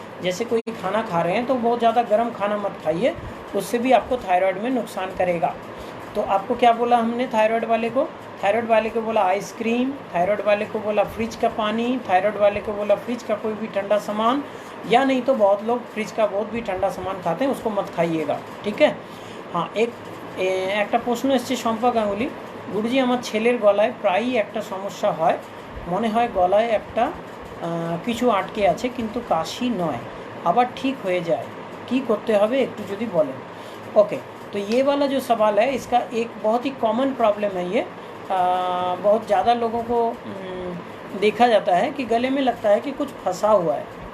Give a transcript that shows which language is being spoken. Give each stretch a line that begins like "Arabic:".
Hindi: जैसे कोई खाना खा रहे हैं तो बहुत ज़्यादा गर्म खाना मत खाइए, उससे भी आपको थायराइड में नुकसान करेगा। तो आपको क्या बोला हमने थायराइड वाले को? थायराइड वाले को बोला आइसक्रीम, थायराइड वाले को बोला फ्रिज का पानी, थायराइड वाले को बोला फ्रिज का कोई भी ठंडा सामान, या नहीं तो बहुत लोग फ्रिज का बहुत भी ठंडा सामान खाते हैं, उसको मत खाइएगा, ठीक है।
Bangla: हाँ, একটা প্রশ্ন এসছে শম্পা গাঙ্গুলি, গুরুজি আমার ছেলের গলায় প্রায়ই একটা সমস্যা হয়, মনে হয় গলায় একটা কিছু আটকে আছে কিন্তু কাশি নয়, আবার ঠিক হয়ে যায়, কি করতে হবে একটু যদি বলেন।
Hindi: ओके, तो ये वाला जो सवाल है इसका एक बहुत ही कॉमन प्रॉब्लम है ये। बहुत ज़्यादा लोगों को देखा जाता है कि गले में लगता है कि कुछ फंसा हुआ है।